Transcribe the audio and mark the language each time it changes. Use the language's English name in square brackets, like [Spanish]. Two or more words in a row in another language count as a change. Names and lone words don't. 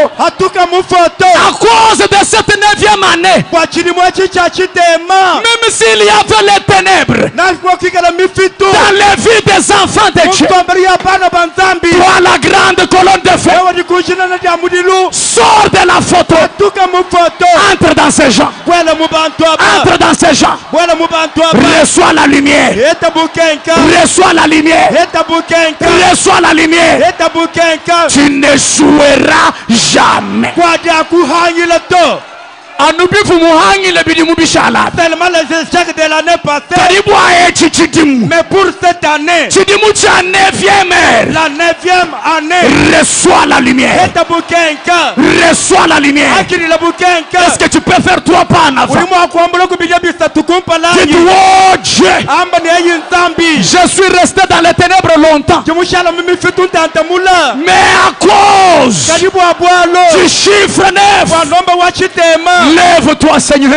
[French] À cause de cette 9e année, même s'il y avait les ténèbres dans les vies des enfants de Dieu, toi la grande colonne de feu, sors de la photo. Entre dans ces gens. Entre dans ces gens. Reçois la lumière. Reçois la lumière. Reçois la lumière. Tu n'échoueras jamais. [Luba-Lulua] Anubi fumuhangi le bidimu bishala. [French] Tellement les échecs de l'année passée. Mais pour cette année, la 9e année, reçois la lumière. Reçois la lumière. Est-ce que tu peux faire 3 pas en avant? Dis oh Dieu, je suis resté dans les ténèbres longtemps, mais à cause du chiffre 9, lève-toi Seigneur.